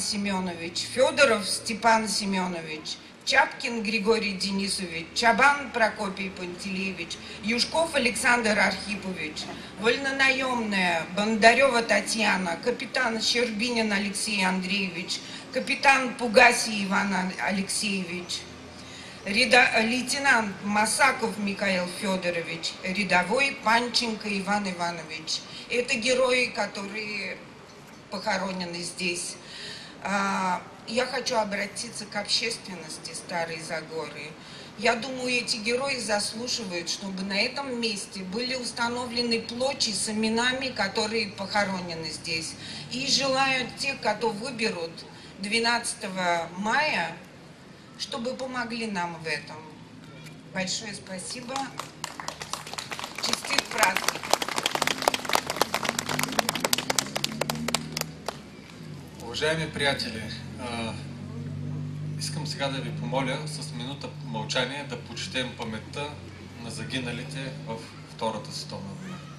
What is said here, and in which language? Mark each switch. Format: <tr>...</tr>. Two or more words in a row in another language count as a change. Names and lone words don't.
<ru>Семенович, Федоров Степан Семенович, Чапкин Григорий Денисович, Чабан Прокопий Пантелеевич, Юшков Александр Архипович, вольнонаемная Бондарева Татьяна, капитан Щербинин Алексей Андреевич, капитан Пугаси Иван Алексеевич, лейтенант Масаков Михаил Федорович, рядовой Панченко Иван Иванович. Это герои, которые похоронены здесь. Я хочу обратиться к общественности Старой Загоры. Я думаю, эти герои заслуживают, чтобы на этом месте были установлены плочи с именами, которые похоронены здесь. И желаю тех, кто выберут 12 мая, чтобы помогли нам в этом. Большое спасибо.</ru> <bg>Честит праздник. Уважаеми приятели, искам сега да ви помоля с минута мълчание да почетем паметта на загиналите в Втората световна война.</bg>